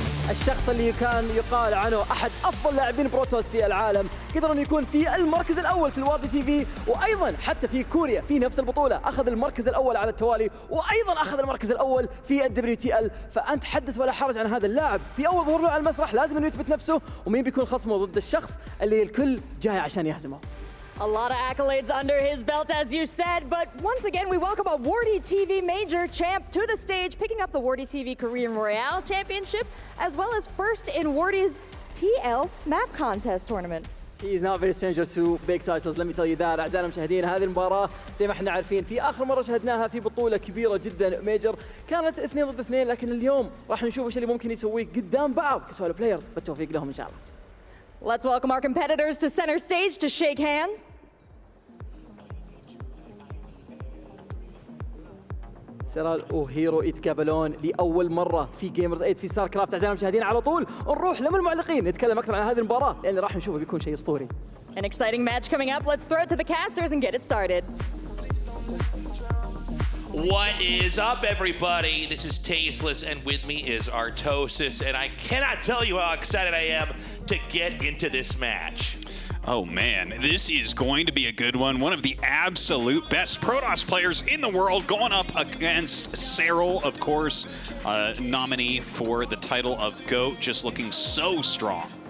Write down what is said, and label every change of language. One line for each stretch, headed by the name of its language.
Arabic: الشخص اللي كان يقال عنه احد افضل لاعبين بروتوس في العالم، قدر انه يكون في المركز الاول في الورد تي في، وايضا حتى في كوريا في نفس البطوله اخذ المركز الاول على التوالي، وايضا اخذ المركز الاول في WTL. فانت حدث ولا حرج عن هذا اللاعب. في اول ظهور له على المسرح لازم انه يثبت نفسه، ومين بيكون خصمه ضد الشخص اللي الكل جاي عشان يهزمه.
English: A lot of accolades under his belt, as you said, but once again, we welcome a Wardy TV Major champ to the stage, picking up the Wardy TV Korean Royale Championship, as well as first in Wardy's TL Map Contest Tournament. He is not very stranger to big titles, let me tell you that.
Arabic: أعزائنا المشاهدين، هذه المباراة زي ما احنا عارفين في آخر مرة شهدناها في بطولة كبيرة جدا ميجر كانت 2 ضد 2، لكن اليوم راح نشوف ايش اللي ممكن يسويه قدام بعض كسولو بلايرز. بالتوفيق لهم إن شاء الله.
English: Let's welcome our competitors to center stage to shake hands.
Arabic: سيرال وهيرو يتقابلون لأول مرة في جيمرز 8 في ستار كرافت. أعزائنا المشاهدين على طول نروح لمن المعلقين نتكلم أكثر عن هذه المباراة، لأن راح نشوفه بيكون شيء أسطوري.
English: An exciting match coming up. Let's throw it to the casters and get it started. What is up, everybody? This is Tasteless, and with me is Artosis, and I cannot tell you how excited I am to get into this match. Oh man, this is going to be a good one. One of the absolute best Protoss players in the world going up against Serral, of course, nominee for the title of GOAT, just looking so strong.